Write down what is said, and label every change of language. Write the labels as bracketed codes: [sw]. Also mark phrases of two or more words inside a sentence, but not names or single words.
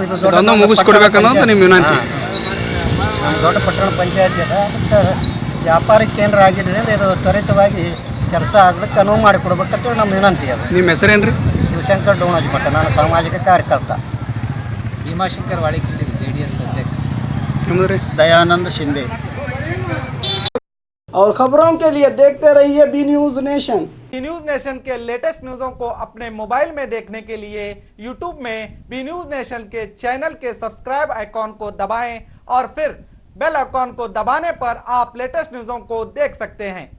[kn] ಇದು ದೊಡ್ಡ ಮುಗಿಸ್ಕೊಡ್ಬೇಕನ್ನೋದು ನಿಮ್ಮ ವಿನಂತಿ. ನಮ್ಮ ದೊಡ್ಡ ಪಟ್ಟಣ ಪಂಚಾಯತಿ ಅದ, ಅದಕ್ಕೆ ವ್ಯಾಪಾರ ಕೇಂದ್ರ ಆಗಿದ್ದರಿಂದ ಇದು ತ್ವರಿತವಾಗಿ ಕೆಲಸ ಆಗ್ಲಿಕ್ಕೆ ಅನುವು ಮಾಡಿಕೊಡ್ಬೇಕಂತ ನಮ್ಮ ವಿನಂತಿ ಅದ. ನಿಮ್ಮ ಹೆಸರೇನ್ರಿ? ಶಿವಶಂಕರ್ ಡೋಣಾಜಿ ಭಟ್ಟ, ನಾನು ಸಾಮಾಜಿಕ ಕಾರ್ಯಕರ್ತ. [hi] ಭೀಮಾಶಂಕರ್ ವಾಡಿಕಿಂಡಿ, JDS अध्यक्ष. दयानंद शिंदे. और खबरों के लिए देखते रहिए बी न्यूज नेशन। बी न्यूज नेशन के [en] latest news [hi] को अपने मोबाइल में देखने के लिए यूट्यूब में बी न्यूज नेशन के चैनल के [en] subscribe icon [hi] को दबाएं और फिर [en] bell icon [hi] को दबाने पर आप [en] latest news [hi] को देख सकते हैं।